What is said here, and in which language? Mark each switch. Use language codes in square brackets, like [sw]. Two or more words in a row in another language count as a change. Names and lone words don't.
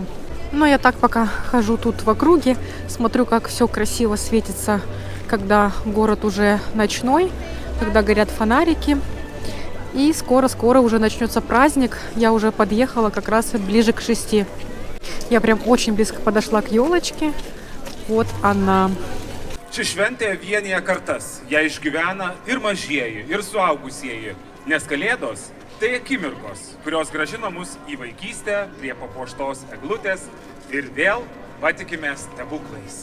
[ru] Но я так пока хожу тут в округе, смотрю, как все красиво светится, когда город уже ночной, когда горят фонарики. И скоро-скоро уже начнется праздник. Я уже подъехала как раз ближе к 6. Я прям очень близко подошла к елочке. Вот она. [lt] Ši šventė vienija kartas. Ją išgyvena ir mažieji, ir suaugusieji. Nes Kalėdos tai akimirkos, kurios grąžina mus į vaikystę prie papuoštos eglutės ir vėl patikime stebuklais.